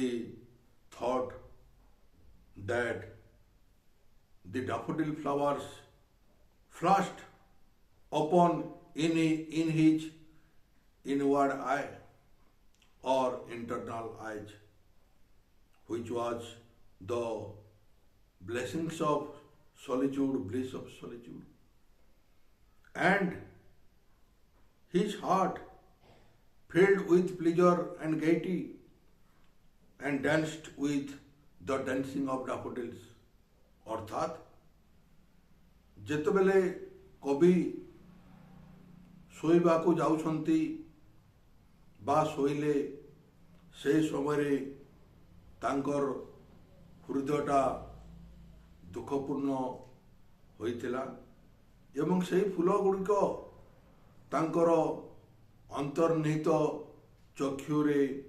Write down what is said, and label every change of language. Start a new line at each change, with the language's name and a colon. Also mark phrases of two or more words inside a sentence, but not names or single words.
English: thought that the daffodil flowers flashed upon in his inward eye or internal eyes, which was the blessings of solitude, bliss of solitude. And his heart filled with pleasure and gaiety and danced with the dancing of daffodils.
Odia: ଅର୍ଥାତ ଯେତେବେଳେ କବି ଶୋଇବାକୁ ଯାଉଛନ୍ତି ବା ଶୋଇଲେ ସେ ସମୟ ତାଙ୍କର ହୃଦୟଟା ଦୁଃଖପୂର୍ଣ୍ଣ ହୋଇଥିଲା ଏବଂ ସେ ଫୁଲ ଗୁଡ଼ିକ ତାଙ୍କର ଅନ୍ତର୍ନିହିତ ଚକ୍ଷୁରେ